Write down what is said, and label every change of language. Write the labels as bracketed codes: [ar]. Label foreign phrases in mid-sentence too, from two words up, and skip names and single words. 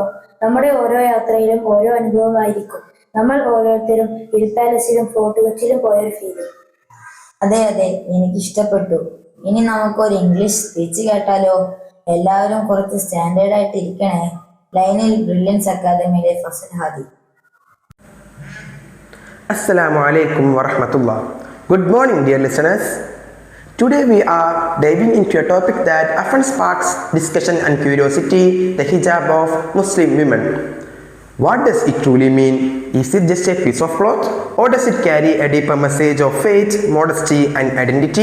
[ml] നമ്മുടെ ഓരോ യാത്രയിലും ഓരോ അനുഭവമായിരിക്കും. നമ്മൾ ഓരോരുത്തരും ഹിൽ പാലസിലും ഫോർട്ട് കൊച്ചിയിലും പോയൊരു ഫീല്. അതെ അതെ, എനിക്കിഷ്ടപ്പെട്ടു. ഇനി നമുക്കൊരു [en] English speech [ml] കേട്ടാലോ? എല്ലാവരും കുറച്ച് സ്റ്റാൻഡേർഡ് ആയിട്ട് ഇരിക്കണേ. ലൈനിൽ ബ്രില്യൻസ് അക്കാദമിയിലെ ഫസൽ ഹാദി. [ar] السلام عليكم ورحمة الله. [en] Good morning, dear listeners. Today we are diving into a topic that often sparks discussion and curiosity: the hijab of Muslim women. What does it truly mean? Is it just a piece of cloth, or does it carry a deeper message of faith, modesty, and identity?